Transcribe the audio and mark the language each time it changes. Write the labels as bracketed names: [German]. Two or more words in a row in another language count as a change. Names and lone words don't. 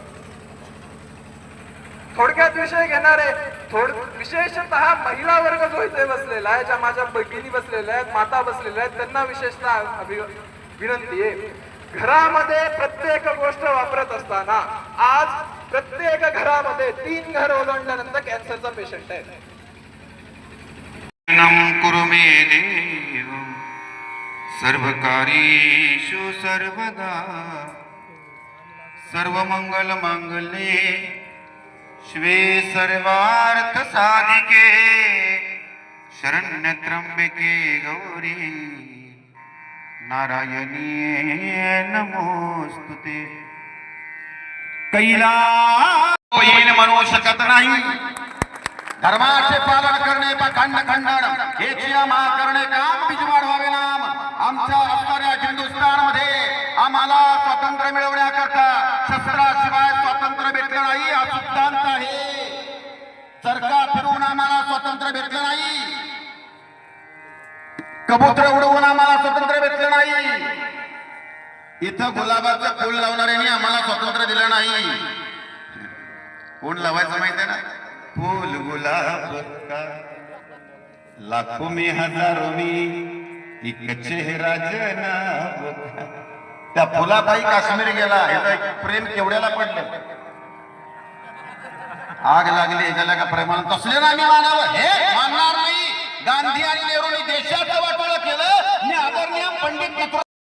[Marathi] थोडक्यात विषय घेणारे, विशेषतः महिला वर्ग जो इथे बसलेला आहे, ज्या माझ्या भगिनी बसलेल्या आहेत, माता बसलेल्या आहेत, त्यांना विशेषतः विनंती आहे. घरामध्ये प्रत्येक गोष्ट वापरत असताना आज प्रत्येक घरामध्ये 3 घर ओलांडल्यानंतर कॅन्सरचा पेशंट आहे. [Sanskrit] कुरु मे देव सर्वकार्येषु सर्वदा सर्वमंगल मांगल्ये शिवे सर्वार्थ साधिके शरण्य त्र्यंबके गौरी नारायणी नमोस्तुते. [Marathi] कैला येईल म्हणू शकत नाही, धर्माचे पालन करणे खंड खंडन हेची आम्हा करणे काम बीज वाढवावे नाम. आमच्या असणाऱ्या हिंदुस्थान मध्ये आम्हाला स्वातंत्र्य मिळवण्याकरता शस्त्राशिवाय स्वातंत्र्य भेटलं नाही हा सिद्धांत आहे. चरखा फिरवून आम्हाला स्वातंत्र्य भेटलं नाही, कबूतर उडवून आम्हाला स्वातंत्र्य भेटलं नाही, इथं गुलाबाचं फुल लावणाऱ्यांनी आम्हाला स्वातंत्र्य दिलं नाही. कोण लावायचं माहिती आहे ना? [Hindi] फूल गुलाब का लाखों में हजारों में एक चेहरा जनाब का. [Marathi] त्या फुलापायी काश्मीर गेला, प्रेम केवढ्याला पडलं, आग लागली याच्याला का प्रेमान तसले ना मी मानावं, हे मानणार नाही. गांधी आणि नेहरूंनी देशाचं वाटोळं केलं, मी आदरणीय पंडित